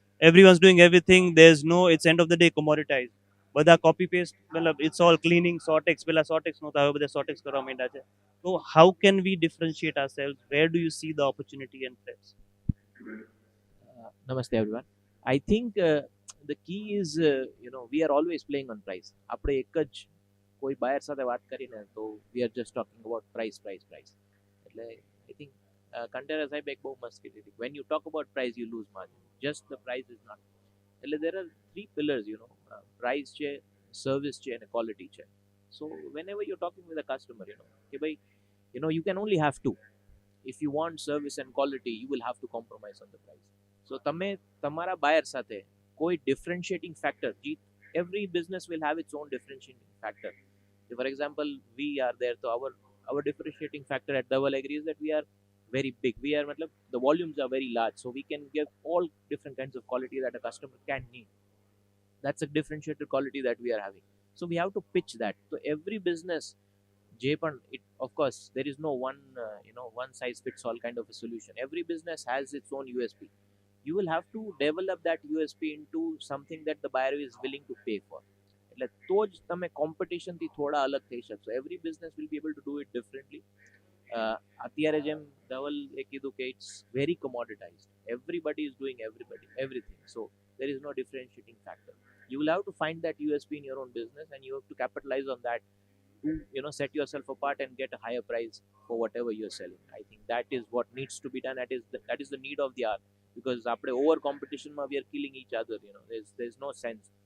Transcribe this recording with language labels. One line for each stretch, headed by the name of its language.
English: Everyone's doing everything. There's no, it's end of the day commoditized.
Gujarati: બધા
English: copy paste, it's all cleaning, sortex,
Gujarati: પેલા sortex નહોતા, હવે બધા sortex કરવા માંડ્યા છે.
English: So how can we differentiate ourselves? Where do you see the opportunity and threats? Namaste everyone. I think the key is we are always playing on price. આપણે એક જ કોઈ buyer સાથે વાત કરીને તો we are just talking about price.
Gujarati: એટલે
English: I think
Gujarati: કંટેરા સાહેબ એક બહુ મસ્ત કીધી હતી,
English: when you talk about price you lose margin. Just the price is not.
Gujarati: એટલે
English: there are 3 pillars, price છે, service છે અને quality છે. So whenever you're talking with a customer,
Gujarati: કે ભાઈ
English: you can only have two. If you want service and quality, you will have to compromise on the price. So
Gujarati: તમે તમારા buyer સાથે કોઈ
English: differentiating factor, every business will have its own differentiating factor. So for example, we are there, so our differentiating factor at Double Agri is that we are very big. We are, the volumes are very large, so we can give all different kinds of quality that a customer can need. That's a differentiated quality that we are having. So we have to pitch that. So every business, of course, there is no one, one size fits all kind of a solution. Every business has its own USP. You will have to develop that USP into something that the buyer is willing to pay for.
Gujarati: એટલે તો જ તમે કોમ્પિટિશનથી થોડા અલગ થઈ શકશો.
English: Every business will be able to do it differently.
Gujarati: અત્યારે જેમ ધવલે કીધું કે
English: It's very commoditized. Everybody is doing everything. So there is no differentiating factor. You will have to find that USP in your own business and you have to capitalize on that to set yourself apart and get a higher price for whatever you're selling. I think that is what needs to be done. That is the need of the hour. Because
Gujarati: આપણે over કોમ્પિટિશનમાં
English: we are killing each other. There's no sense.